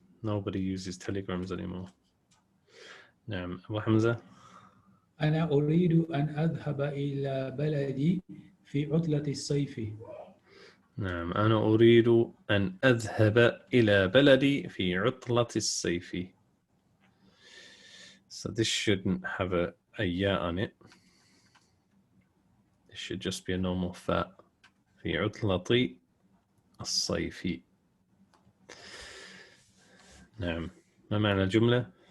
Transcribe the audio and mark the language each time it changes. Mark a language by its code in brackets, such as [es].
[en] Nobody uses telegrams anymore. [ar] نعم. أبو حمزة. أنا أريد أن أذهب إلى بلدي في عطلة الصيف. نعم. أنا أريد أن أذهب إلى بلدي في عطلة الصيف. [en] So this shouldn't have a ya on it. It should just be a normal fa. [ar] في عطلة الصيف. نعم. ما معنى الجملة؟